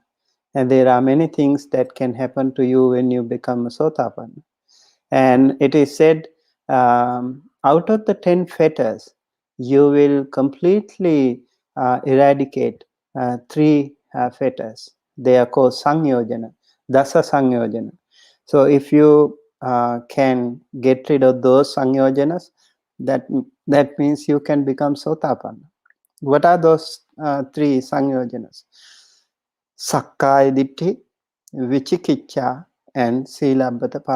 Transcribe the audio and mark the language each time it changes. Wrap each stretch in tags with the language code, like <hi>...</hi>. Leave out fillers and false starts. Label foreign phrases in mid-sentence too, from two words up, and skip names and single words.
<en>And there are many things that can happen to you when you become a Sotapanna. And it is said, out of the 10 fetters, you will completely eradicate 3 fetters. They are called</en> <pi>saṁyojana, dasa saṁyojana.</pi> <en>So if you can get rid of those saṁyojanas, that means you can become Sotapanna. What are those 3 saṁyojanas?</en> <pi>Sakkaya Ditthi, Vichikicha, and Silabbata Paramasa.</pi>